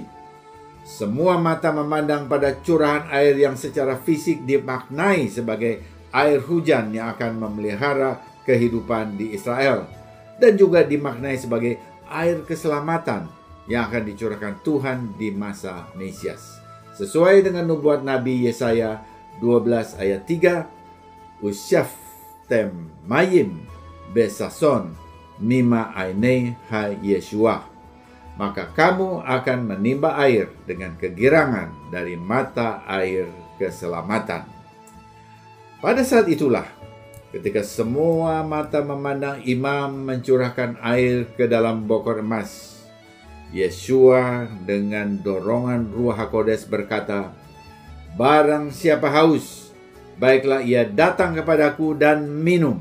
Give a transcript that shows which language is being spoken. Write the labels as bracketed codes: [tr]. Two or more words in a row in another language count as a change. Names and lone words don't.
[id] Semua mata memandang pada curahan air yang secara fisik dimaknai sebagai air hujan yang akan memelihara kehidupan di Israel, dan juga dimaknai sebagai air keselamatan yang akan dicurahkan Tuhan di masa Mesias. Sesuai dengan nubuat Nabi Yesaya 12 ayat 3, [he] ושאבתם מים בששון ממעיני הישועה. [id] Maka kamu akan menimba air dengan kegirangan dari mata air keselamatan. Pada saat itulah, ketika semua mata memandang imam mencurahkan air ke dalam bokor emas, Yeshua dengan dorongan [he] רוח הקודש [id] berkata, "Barang siapa haus, baiklah ia datang kepadaku dan minum.